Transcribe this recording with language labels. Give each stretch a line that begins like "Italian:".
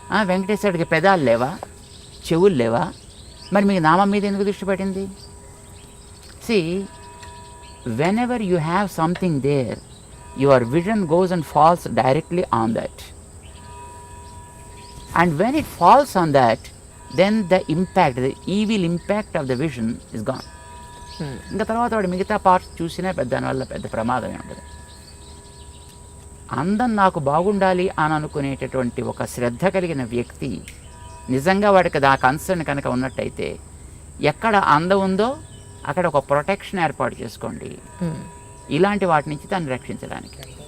Telugu: వెంకటేశ్వరుడికి పెదాలు లేవా? చెవులు లేవా? మరి మీకు నామం మీద ఎందుకు దృష్టి పడింది?
English: See, whenever you have something there, your vision goes and falls directly on that. And when it falls on that, then the impact, the evil impact of the vision is gone.
Telugu: ఇంకా తర్వాత వాడు మిగతా parts చూసినా దానివల్ల పెద్ద ప్రమాదమే ఉండదు. అందం నాకు బాగుండాలి అని అనుకునేటటువంటి ఒక శ్రద్ధ కలిగిన వ్యక్తి నిజంగా వాడికి ఆ కన్సర్న్ కనుక ఉన్నట్టయితే ఎక్కడ అందం ఉందో అక్కడ ఒక ప్రొటెక్షన్ ఏర్పాటు చేసుకోండి ఇలాంటి వాటి నుంచి దాన్ని రక్షించడానికి.